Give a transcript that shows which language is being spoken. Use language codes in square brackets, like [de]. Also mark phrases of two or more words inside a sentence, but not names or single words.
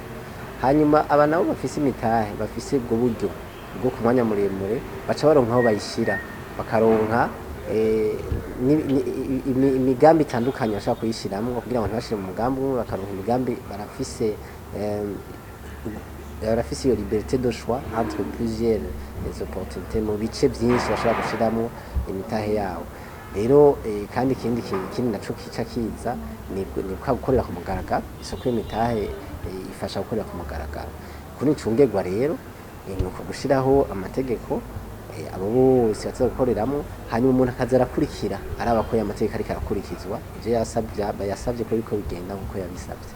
[rn] Hanyuma aba nabo bafise imitahe bafise ubwo buryo bwo ku mwanya muremure baca baronka aho bayishira, bakaronka imigambi itandukanye bashaka kuyishiramwo kugira ngo ntibashire mu mugambi umwe, bakaronka imigambi barafise iyo [fr] liberté de choix entre plusieurs opportunités [rn] mu bice byinshi bashobora gushiramwo imitahe yabo. Rero kandi ikindi naco kica kiza ni gukorera ku mugaragaro. Isoko y'imitahe ifasha gukorera ku mugaragaro. Kuri ncungerwa rero ni uko gushiraho amategeko abo bose baza gukoreramo, hanyuma umuntu akaza arakurikira araba ko amategeko ariko arakurikizwa, ivyo yasabye ko biko bigenda nkuko yabisabye.